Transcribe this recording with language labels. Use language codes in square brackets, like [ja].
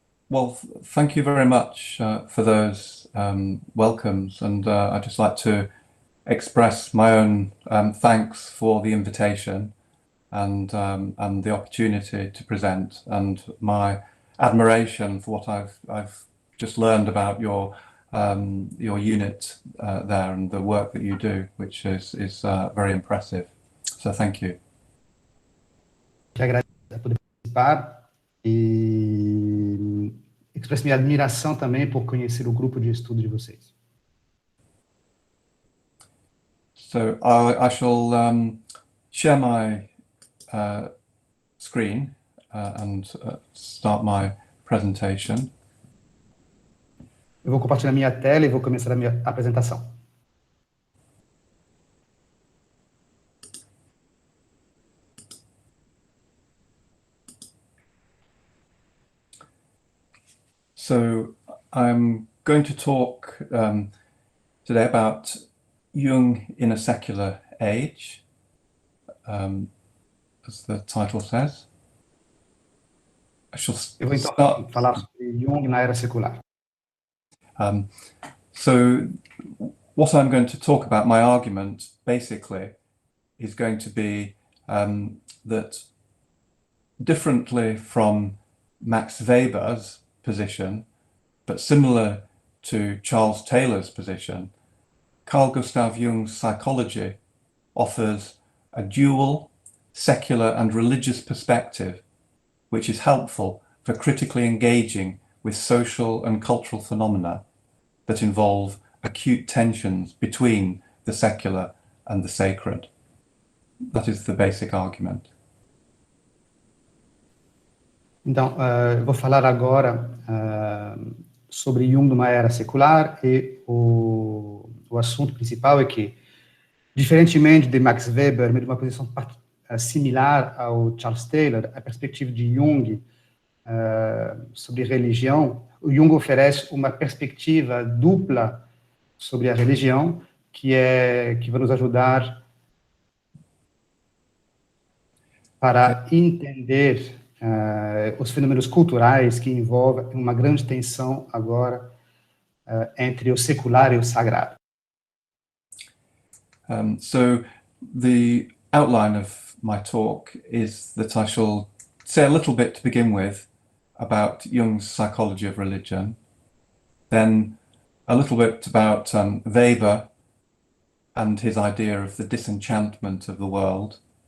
[en] Well, thank you very much for those welcomes, and I'd just like to express my own thanks for the invitation and the opportunity to present, and my admiration for what I've just learned about your unit there and the work that you do, which is very impressive. So thank you. [pt] Que agradeço por poder participar e expresso minha admiração também por conhecer o grupo de estudo de vocês. [en] So I shall share my screen and start my presentation. [pt] Eu vou compartilhar minha tela e vou começar a minha apresentação. [en] So I'm going to talk today about Jung in a secular age, as the title says. [pt] Eu vou então falar sobre Jung na era secular. [en] So what I'm going to talk about, my argument, basically, is going to be that differently from Max Weber's position, but similar to Charles Taylor's position, Carl Gustav Jung's psychology offers a dual, secular and religious perspective, which is helpful for critically engaging with social and cultural phenomena that involve acute tensions between the secular and the sacred. That is the basic argument. [pt] Então, eu vou falar agora sobre Jung numa era secular, e o assunto principal é que, diferentemente de Max Weber, de uma posição similar ao Charles Taylor, a perspectiva de Jung sobre religião, o Jung oferece uma perspectiva dupla sobre a religião, que vai nos ajudar para entender os fenômenos culturais que envolvem uma grande tensão agora entre o secular e o sagrado. [en] So the outline of my talk is that I shall say a little bit to begin with about Jung's psychology of religion, then a little bit about Weber and his idea of the disenchantment of the world.